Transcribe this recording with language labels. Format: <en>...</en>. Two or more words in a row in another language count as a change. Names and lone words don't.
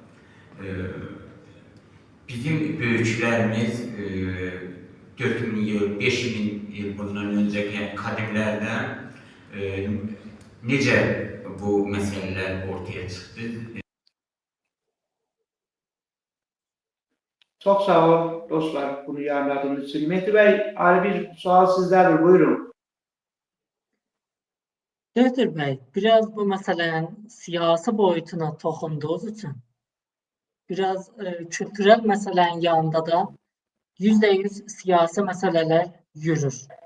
<tr>Bizim büyüklerimiz 4000 yıl, 5000 yıl bundan önceki kadimlerde necə bu meseleler ortaya çıktı? Çok sağ olun dostlar bunu yayınladığınız için.</tr> <az>Mehdi Bey, ayrı bir sual sizlerdir. Buyurun. Doktor bəy, biraz bu məsələnin siyasi boyutuna toxunduğunuz üçün biraz kültürel məsələnin yanında da %100 siyasi məsələlər yürür.</az>